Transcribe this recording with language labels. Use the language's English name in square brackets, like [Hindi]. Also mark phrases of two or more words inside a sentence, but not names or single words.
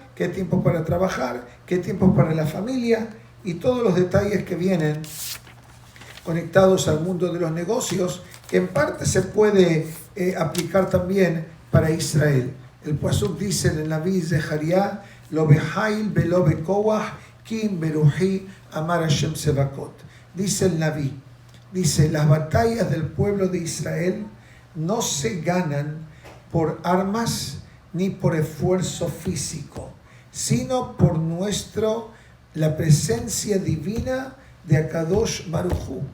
[Spanish] ¿Qué tiempo para trabajar? ¿Qué tiempo para la familia? Y todos los detalles que vienen conectados al mundo de los negocios, que en parte se puede aplicar también para Israel. El pasuk dice en el Naví Zeharia, [Hebrew] לא בחיל ולא בכח כי אם ברוחי אמר השם צבאות. [Spanish] Dice el Naví, dice, las batallas del pueblo de Israel no se ganan por armas ni por esfuerzo físico, sino por la presencia divina de [Hebrew] הקדוש ברוך הוא.